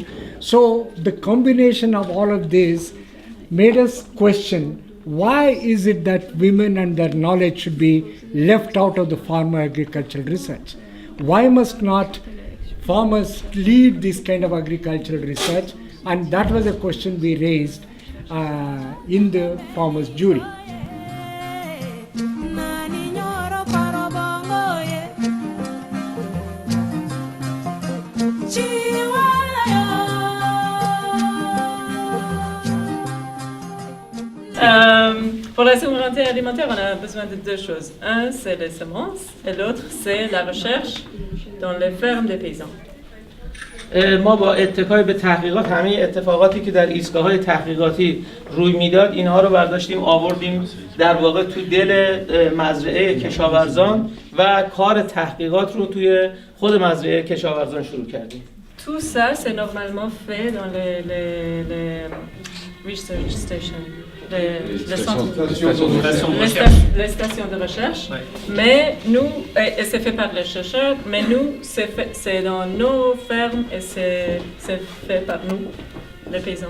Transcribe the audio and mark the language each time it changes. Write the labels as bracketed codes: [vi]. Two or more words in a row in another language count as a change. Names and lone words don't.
[en] So the combination of all of this made us question, why is it that women and their knowledge should be left out of the farmer agricultural research? Why must not farmers lead this kind of agricultural research? And that was a question we raised in the farmers' jury. [fr] Pour la souveraineté alimentaire, on a besoin de deux choses. Un, c'est les semences, et l'autre, c'est la recherche dans les fermes des paysans. [fa] ما با اتکای به تحقیقات همه اتفاقاتی که در ایستگاه‌های تحقیقاتی روی میداد اینها رو برداشتیم آوردیم در واقع تو دل مزرعه کشاورزان و کار تحقیقات رو توی خود مزرعه کشاورزان شروع کردیم. [fr] Tout ça, c'est normalement fait dans les [en] research stations, [fr] les stations de recherche. Ouais. Mais nous, et c'est fait par les chercheurs, mais nous, c'est dans nos fermes et c'est fait par nous, les paysans.